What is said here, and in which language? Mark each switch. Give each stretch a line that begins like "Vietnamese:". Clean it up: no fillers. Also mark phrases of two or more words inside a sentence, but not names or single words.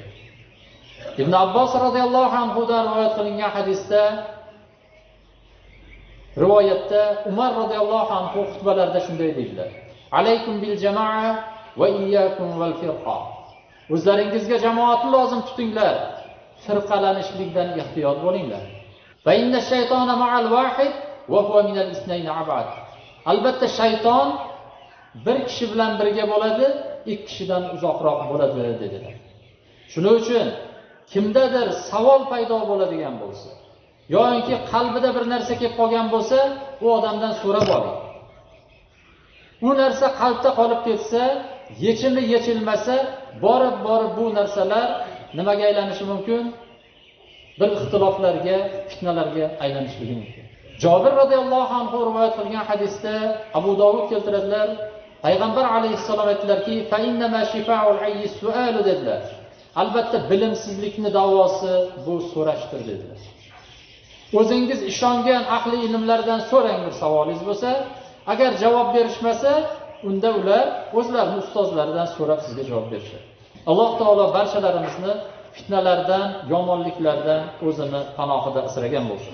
Uzbek: Ibn Abbos
Arabic: رضي الله عنه
Uzbek: dan rivoyat qilingan hadisda Umar
Arabic: رضي الله عنه
Uzbek: xutbalarida shunday dedilar:
Arabic: "عليكم بالجماعة وإياكم والفرقة."
Uzbek: O'zlaringizga jamoatni lozim tutinglar, firqalanishlikdan ehtiyot bo'linglar.
Arabic: وإن الشيطان مع الواحد وهو من الاثنين أبعد.
Uzbek: Albatta shayton bir kishi bilan birga bo'ladi, ikki kishidan uzoqroq bo'ladi dedilar. Shuning uchun kimdadir savol paydo bo'ladigan bo'lsa, yoki qalbida bir narsa kelib qolgan bo'lsa, u odamdan so'rab oling. U narsa qalbda qolib ketsa, yechilmasa, borib bu narsalar nimaga aylanishi mumkin? Bir ixtiloflarga, fitnalarga aylanishligi mumkin. Jabir
Arabic: رضي الله عنه
Uzbek: rivoyat qilgan hadisda Abu Dovud keltiradilar. Payg'ambar alayhissalom aytdilarki,
Arabic: "فإنما شفاء العي السؤال" dedilar.
Uzbek: Albatta bilimsizlikning davosi bu so'rashdir dedilar. O'zingiz ishongan ahli ilmlardan so'rang bir savolingiz bo'lsa, agar javob berishmasa, unda ular o'zlarining ustozlaridan so'rab sizga javob berishadi. Alloh taolo barchalarimizni fitnalardan, yomonliklardan o'zini panohida asragan bo'lsin.